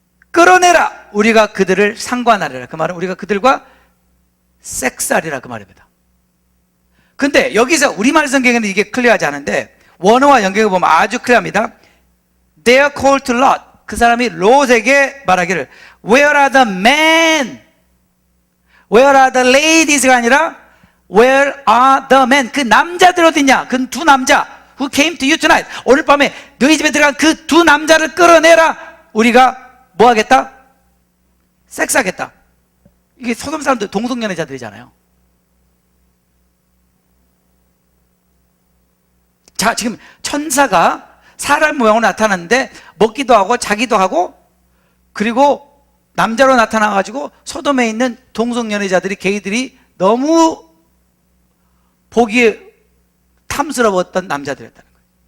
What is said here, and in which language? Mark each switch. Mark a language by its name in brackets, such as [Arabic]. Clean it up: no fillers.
[Korean] 끌어내라, 우리가 그들을 상관하리라. 그 말은 우리가 그들과 섹스하리라, 그 말입니다. 근데 여기서 우리말 성경에는 이게 클리어하지 않은데 원어와 연결해 보면 아주 클리어합니다. [English] They are called to Lot. [Korean] 그 사람이 롯에게 말하기를, [English] Where are the men? Where are the ladies [Korean] 가 아니라 [English] Where are the men? [Korean] 그 남자들 어디 있냐? 그 두 남자 [English] Who came to you tonight? [Korean] 오늘 밤에 너희 집에 들어간 그 두 남자를 끌어내라. 우리가 뭐 하겠다? 섹스하겠다. 이게 소돔 사람들 동성연애자들이잖아요. 자, 지금 천사가 사람 모양으로 나타났는데 먹기도 하고 자기도 하고, 그리고 남자로 나타나가지고 소돔에 있는 동성연애자들이, 게이들이 너무 보기에 탐스러웠던 남자들이었다는 거예요.